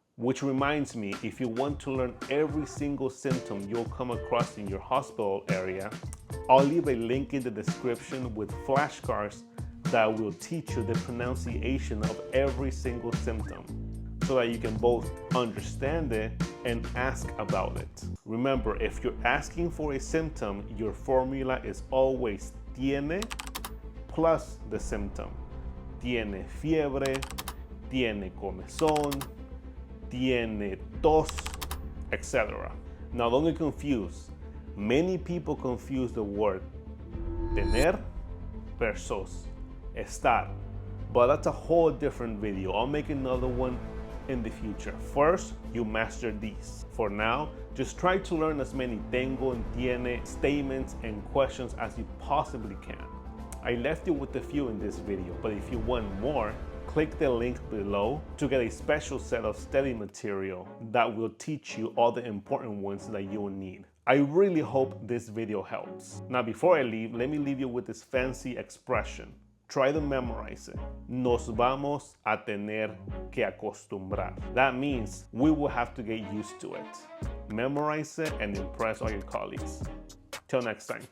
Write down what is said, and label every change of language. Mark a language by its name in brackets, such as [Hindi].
[English] Which reminds me, if you want to learn every single symptom you'll come across in your hospital area, I'll leave a link in the description with flashcards that will teach you the pronunciation of every single symptom. so that you can both understand it and ask about it. Remember, if you're asking for a symptom, your formula is always tiene plus the symptom. [Spanish] Tiene fiebre, tiene comezón, tiene tos, etc. [English] Now don't get confused. Many people confuse the word tener versus estar, but that's a whole different video. I'll make another one in the future. First, you master these. For now, just try to learn as many tengo and tiene statements and questions as you possibly can. I left you with a few in this video, but if you want more, click the link below to get a special set of study material that will teach you all the important ones that you will need. I really hope this video helps. Now before I leave, let me leave you with this fancy expression. Try to memorize it. [Spanish] Nos vamos a tener que acostumbrar. [English] That means we will have to get used to it. Memorize it and impress all your colleagues. Till next time.